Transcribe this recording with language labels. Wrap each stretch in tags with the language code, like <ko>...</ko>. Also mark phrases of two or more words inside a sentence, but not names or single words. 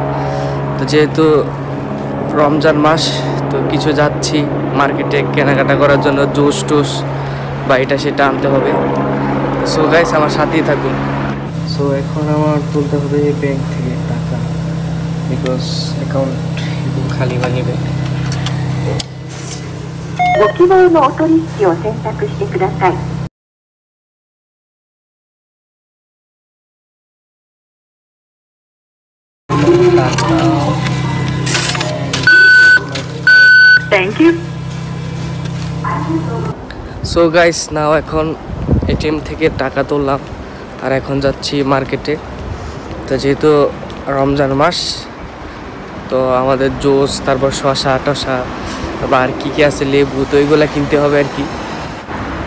<bn>তো যেহেতু রমজান মাস, তো কিছু যাচ্ছি মার্কেটে কেনাকাটা করার জন্য, জুস টুস বা এটা সেটা আনতে হবে।</bn> <en>so guys,</en> <bn>আমার সাথেই থাকুন। সো এখন আমার তুলতে হবে ব্যাংক থেকে টাকা,</bn> <en>because account</en> <bn>খালি বানিয়ে।</bn> <ja>ご希望のお取引を選択してください。</ja> <en>Thank you. so guys, now</en> <bn>এখন এটিএম থেকে টাকা তুললাম, আর এখন যাচ্ছি মার্কেটে। তো যেহেতু রমজান মাস, তো আমাদের জুস, তারপর শসা টসা, তারপর আর কী কী আছে লেবু, তো এইগুলো কিনতে হবে আর কি।</bn>